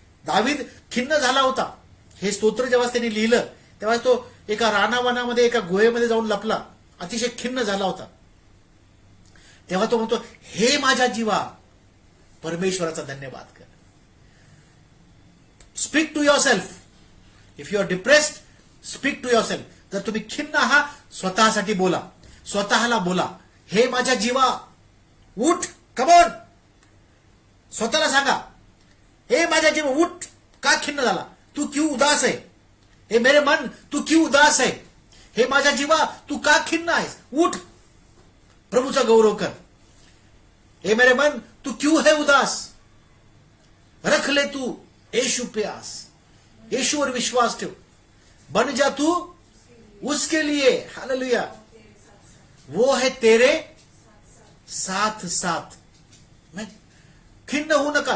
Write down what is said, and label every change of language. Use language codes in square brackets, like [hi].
[mr] दावीद खिन्न झाला होता. हे स्तोत्र जेव्हा त्यांनी लिहिलं तेव्हा तो एका रानावनामध्ये एका गुहेमध्ये जाऊन लपला, अतिशय खिन्न झाला होता. तेव्हा तो म्हणतो, हे माझ्या जीवा परमेश्वराचा धन्यवाद कर. [en] Speak to yourself. If you are depressed, speak to yourself. [mr] जर तुम्ही खिन्न आहात, स्वतःसाठी बोला, स्वतःला बोला, हे माझ्या जीवा उठ, [en] Come on. [mr] स्वतःला सांगा, हे माझ्या जीवा उठ. का खिन्न झाला? [hi] तू क्यों उदास है? हे मेरे मन तू क्यों उदास है? [mr] हे माझ्या जीवा तू का खिन्न आहेस? उठ, प्रभूचा गौरव कर. [hi] हे मेरे मन तू क्यों है उदास? रख ले तू यीशु पे आस. [mr] यीशुवर विश्वास ठेव. [hi] बन जा तू उसके लिए. हालेलुया. वो है तेरे साथ साथ. [mr] खिन्न होऊ नका.